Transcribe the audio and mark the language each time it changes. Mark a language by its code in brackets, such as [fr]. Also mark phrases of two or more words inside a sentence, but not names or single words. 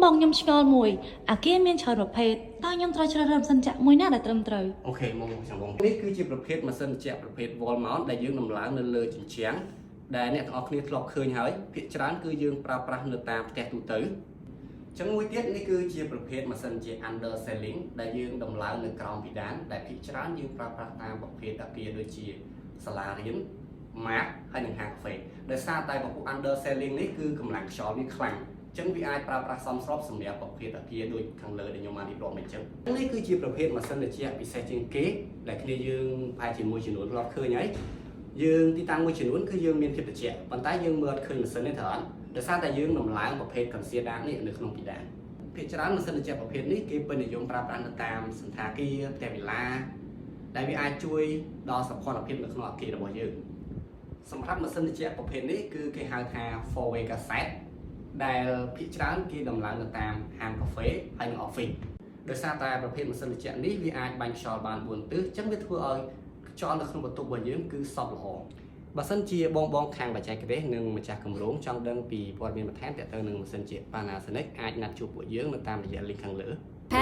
[km] បងខ្ញុំឆ្ងល់មួយអាគារមានច្រើនប្រភេទតើខ្ញុំត្រូវជ្រើសរើសម៉ាស៊ីនត្រជាក់មួយណាដែលត្រឹមត្រូវ អូខេមកចាំបងនេះគឺជាប្រភេទម៉ាស៊ីនត្រជាក់ប្រភេទ [en] wall mount [km] ដែលយើងដំឡើងនៅលើជញ្ជាំងដែលអ្នកទាំងអស់គ្នាធ្លាប់ឃើញហើយភាគច្រើនគឺយើងប្រើប្រាស់នៅតាមផ្ទះទូទៅចឹងមួយទៀតនេះគឺជាប្រភេទម៉ាស៊ីនជា [en] under ceiling [km] ដែលយើងដំឡើងនៅក្រោមពិដានដែលភាគច្រើនយើងប្រើប្រាស់តាម ប្រភេទអគារដូចជាសាលារៀន ម៉ាកហើយនិងហាងកាហ្វេដោយសារតែប្រភព [en] under ceiling [km] នេះគឺកម្លាំងខ្យល់វាខ្លាំងចឹងវាអាចប្រើប្រាស់សមស្របសម្រាប់ប្រភេទអគារដូចខាងលើដែលខ្ញុំបានរៀបរាប់មកចឹងនេះគឺជាប្រភេទ ម៉ាស៊ីនត្រជាក់ពិសេសជាងគេដែលគ្នាយើងប្រហែលជាមួយចំនួនធ្លាប់ឃើញហើយយើងទីតាំងមួយចំនួនគឺយើងមានភាពត្រជាក់ប៉ុន្តែយើងមើលអត់ឃើញម៉ាស៊ីននេះត្រូវអត់ដោយសារតែ យើងដំឡើងប្រភេទ concealer នេះនៅក្នុងពិដានភាគច្រើនម៉ាស៊ីនត្រជាក់ប្រភេទនេះគេពេញនិយមប្រើប្រាស់នៅតាមសន្តាគារផ្ទះវិឡា ដែលវាអាចជួយដល់សោភ័ណភាពនៅក្នុងអគាររបស់យើងសម្រាប់ម៉ាស៊ីនត្រជាក់ប្រភេទនេះគឺគេហៅថា [en] four way cassette [km] ដែលភាគច្រើនគេដំឡើងនៅតាមហាងកាហ្វេហើយនិង office ដោយសារតែប្រភេទម៉ាស៊ីនត្រជាក់នេះវាអាចបាញ់ខ្យល់បាន4ទិសអញ្ចឹងវាធ្វើឲ្យខ្យល់នៅក្នុងបន្ទប់របស់យើងគឺសប់ល្អបើសិនជាបងខាងបច្ចេកទេសនិងម្ចាស់គម្រោងចង់ដឹងពីព័ត៌មានបន្ថែមទាក់ទងនឹងម៉ាស៊ីនជា Panasonic អាចណាត់ជួបពួកយើងនៅតាមរយៈ link ខាងលើ